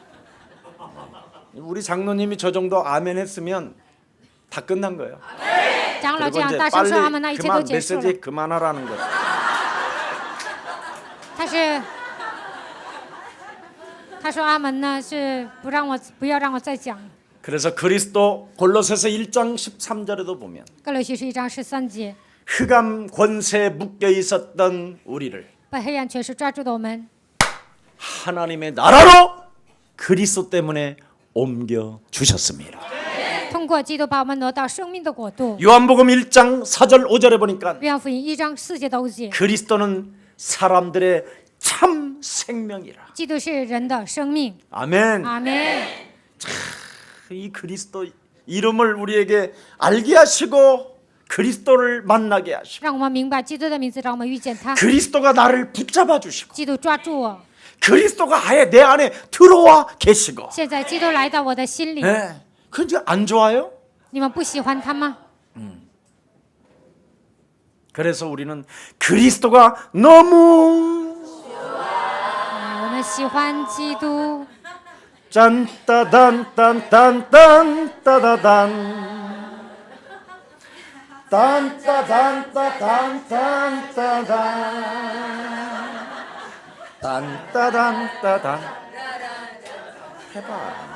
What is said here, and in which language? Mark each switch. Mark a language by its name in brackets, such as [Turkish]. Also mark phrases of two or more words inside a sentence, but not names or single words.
[Korean] 우리 장로님이 저 정도 아멘 했으면 다 끝난 거예요. [Chinese] 长老 [Korean] 그리고 [Chinese] 这样 [Korean] 이제 [Chinese] 大声说阿 [Korean] 빨리 [Chinese] 门，那一切都 [Korean] 그만 [Chinese] 结束了。 [Korean] 메시지 그만하라는 거예요. [Chinese] 他说阿门呢，是不要让我再讲了。 [Korean] 그래서 그리스도 골로새서 1장 13절에도 보면 [Chinese] 哥罗西书1章13节， [Korean] 흑암 권세에 묶여 있었던 우리를 [Chinese] 被黑暗权势抓住的我们， [Korean] 하나님의 나라로 그리스도 때문에 옮겨 주셨습니다. [Chinese] 通过基督把我们挪到生命的国度。 [Korean] 요한복음 1장 4절 5절에 보니까 [Chinese] 约翰福音1章4节到5节， [Korean] 그리스도는 사람들의 참 생명이라. [Chinese] 基督是人的生命。 [Korean] 아멘. [Chinese] 阿门。 [Korean] 이 그리스도 이름을 우리에게 알게 하시고 그리스도를 만나게 하시고 [Chinese] 让我们明白基督的名字，让我们遇见他。 [Korean] 그리스도가 나를 붙잡아 주시고 [Chinese] 基督抓住我， [Korean] 그리스도가 아예 내 안에 들어와 계시고 [Chinese] 现在基督来到我的心里， [Korean] 네. 그게 안 좋아요? [Chinese] 你们不喜欢他吗？ [Korean] 그래서 우리는 그리스도가 너무 [Chinese] 我们喜欢基督。 짠따단딴딴딴 따다단 딴따단따단딴따단 딴따단따단 해봐.